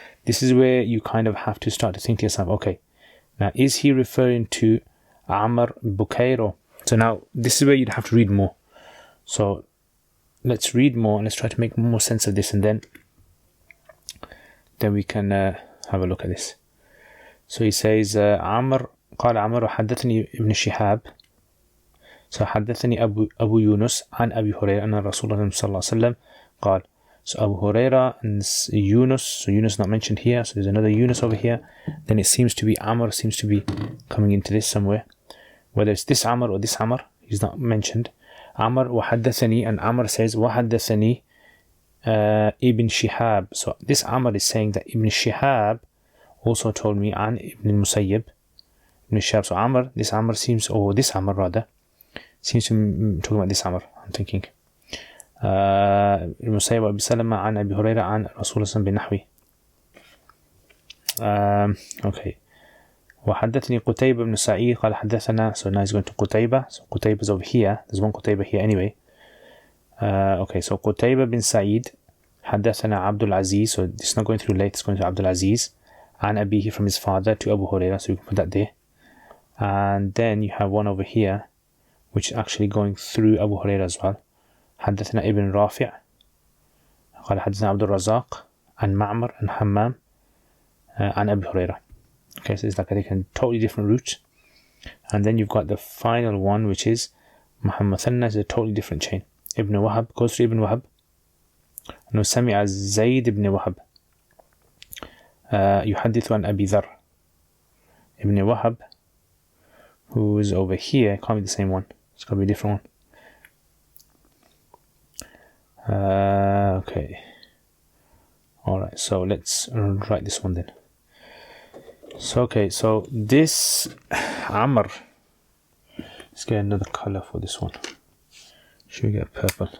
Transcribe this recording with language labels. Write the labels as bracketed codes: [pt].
[en] this is where you kind of have to start to think to yourself, okay, now is he referring to Amr Bukayr? So now this is where you'd have to read more. So let's read more and let's try to make more sense of this, and then we can have a look at this. So he says Amr [ar] قال عمر حدثني ابن شهاب. So حدثني أبو يونس عن أبي هريرة أن رسول الله صلى الله عليه وسلم قال. [en] So Abu Huraira and Yunus, so Yunus not mentioned here, so there's another Yunus over here. Then it seems to be Amr, seems to be coming into this somewhere. Whether it's this Amr or this Amr, he's not mentioned. Amr [ar] وحدثني, [en] and Amr says وحدثني Ibn Shihab. So this Amr is saying that Ibn Shihab also told me عن Ibn Musayyib. Ibn Shihab, so Amr, this Amr seems, or this Amr rather, seems to be talking about this Amr, I'm thinking. [ar] المسيب أبي سلمة عن أبي هريرة عن رسول الله بنحوه. [en] Okay. [ar] وحدثني قتيبة بن سعيد قال حدثنا. [en] So now he's going to Qutayba. So Qutayba is over here. There's one Qutayba here anyway. Okay, so Qutayba bin Sa'id حدثنا Abdulaziz. So this is not going through late, it's going to Abdulaziz. [ar] عن أبيه, [en] from his father, to Abu Hurairah. So you can put that there. And then you have one over here which is actually going through Abu Hurairah as well. [ar] حدثنا ابن رافع قال حدثنا عبد الرزاق عن معمر عن حمام عن أبي هريرة. [en] Okay, so it's like a totally different route. And then you've got the final one, which is Muhammad Thanna, is a totally different chain. Ibn Wahab goes through Ibn Wahab. [ar] أنه سمع زيد بن وهب يحدث عن أبي ذر. [en] Ibn Wahab, who is over here, can't be the same one. It's got to be a different one. Okay. Alright, so let's write this one then. So, okay, so this Amr, let's get another color for this one. Should we get purple?